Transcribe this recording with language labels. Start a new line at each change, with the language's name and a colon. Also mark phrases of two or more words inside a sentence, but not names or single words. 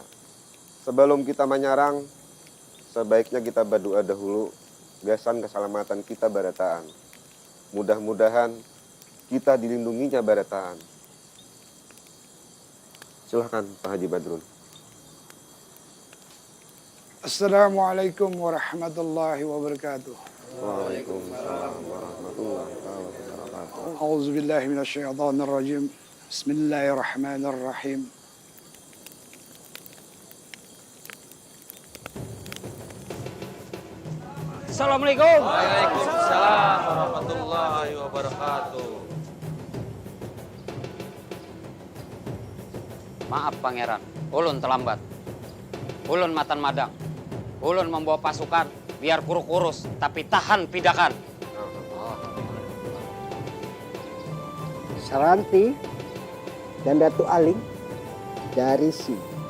Banjar: Sebelum kita menyerang, sebaiknya kita berdoa dahulu, gasan keselamatan kita baretaan. Mudah-mudahan kita dilindunginya baretaan. Silahkan Pak Haji Badrun.
Arabic: السلام عليكم ورحمة الله وبركاته. وعليكم السلام ورحمة الله وبركاته. أعوذ بالله من الشيطان الرجيم. بسم الله الرحمن الرحيم.
Banjar: Assalamualaikum.
Arabic: وعليكم السلام ورحمة الله وبركاته.
Banjar: Maaf Pangeran, ulun terlambat. Ulun matan madang. Ulun membawa pasukan biar kurus-kurus tapi tahan pidakan. Saranti dan Datu Aling dari sini.